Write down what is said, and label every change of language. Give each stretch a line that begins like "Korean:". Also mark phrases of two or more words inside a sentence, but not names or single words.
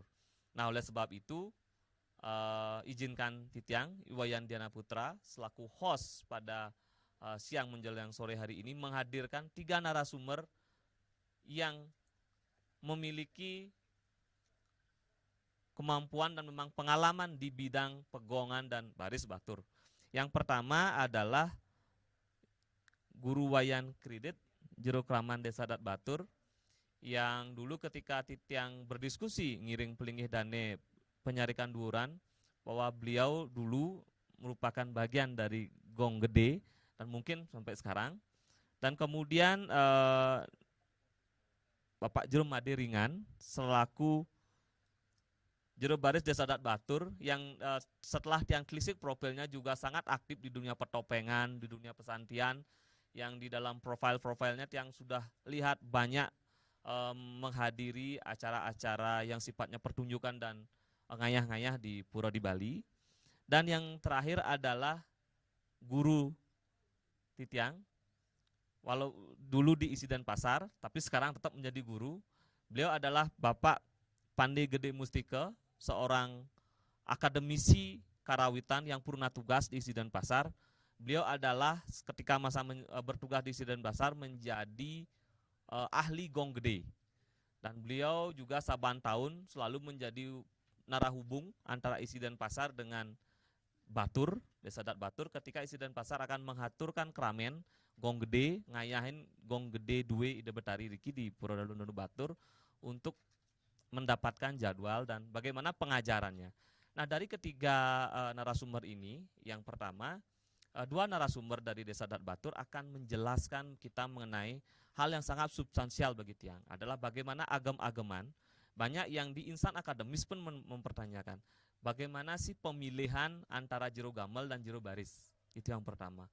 Indonesian: Nah, oleh sebab itu izinkan Titiang Iwayan Diana Putra selaku host pada siang menjelang sore hari ini menghadirkan 3 narasumber yang memiliki kemampuan dan memang pengalaman di bidang pegongan dan baris batur. Yang pertama adalah Guru Wayan Kredit, Jero Kraman Desa Dat Batur, yang dulu ketika Titiang berdiskusi
Balinese: ngiring pelingih dane penyarikan
Indonesian: duran, bahwa beliau dulu merupakan bagian dari gong gede dan mungkin sampai sekarang. Dan kemudian Bapak Jero Made Ringan selaku juru baris Desa Adat Batur yang setelah tiang Klisik profilnya juga sangat aktif di dunia pertopengan, di dunia pesantian, yang di dalam profilnya tiang sudah lihat banyak menghadiri acara-acara yang sifatnya pertunjukan dan ngayah-ngayah di Pura di Bali. Dan yang terakhir adalah guru Titiang, walau dulu di Isi Denpasar, tapi sekarang tetap menjadi guru. Beliau adalah Bapak Pande Gede Mustika, seorang akademisi karawitan yang purna tugas di Isi Denpasar. Beliau adalah ketika masa bertugas di Isi Denpasar menjadi ahli gong gede. Dan beliau juga saban tahun selalu menjadi narahubung antara Isi Denpasar dengan Batur, Desa Adat Batur, ketika Isi Denpasar akan mengaturkan kramen gong gede, ngayahin gong gede
Balinese: due ide betari riki
Indonesian: di Pura Dalununu Batur untuk mendapatkan jadwal dan bagaimana pengajarannya. Nah, dari ketiga narasumber ini, yang pertama, dua narasumber dari Desa Adat Batur akan menjelaskan kita mengenai hal yang sangat substansial bagi tiang, adalah bagaimana agam-agaman, banyak yang di insan akademis pun mempertanyakan, bagaimana sih pemilihan antara jero gamel dan jero baris, itu yang pertama.